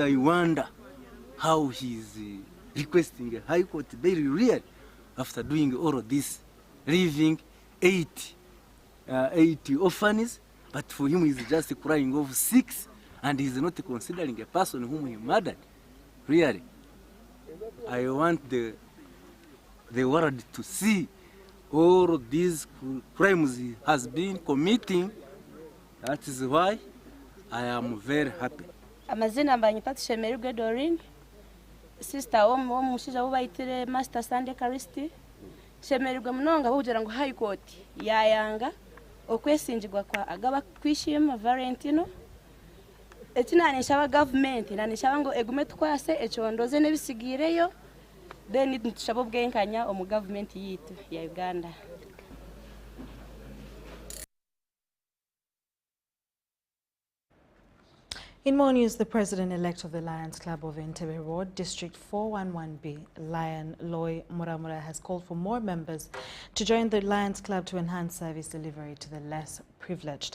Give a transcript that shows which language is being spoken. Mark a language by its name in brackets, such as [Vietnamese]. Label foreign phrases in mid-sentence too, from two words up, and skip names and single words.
[English] I wonder how he's requesting a high court bail really after doing all of this, leaving 80 orphans, but for him he's just crying over 6 and he's not considering a person whom he murdered. Really, I want the world to see all of these crimes he has been committing. That is why I am very happy. [Nyankole] Amazina mbanyipati Shemerugwe Doreen, sister w'omushaija wubayitire Master Sande Karisti. Shemerugwe munonga bugira ngo High Court yayanga okwesingirwa kwa Agaba Kwishima Valentino. Ekinanisha government nanisha ngo egume twase ekyondoze nebisigireyo then tushabo bwenkanya omu government yitu ya Uganda. [English] In more news, the president-elect of the Lions Club of Entebbe Road, District 411B, Lion Loy Muramura, has called for more members to join the Lions Club to enhance service delivery to the less privileged.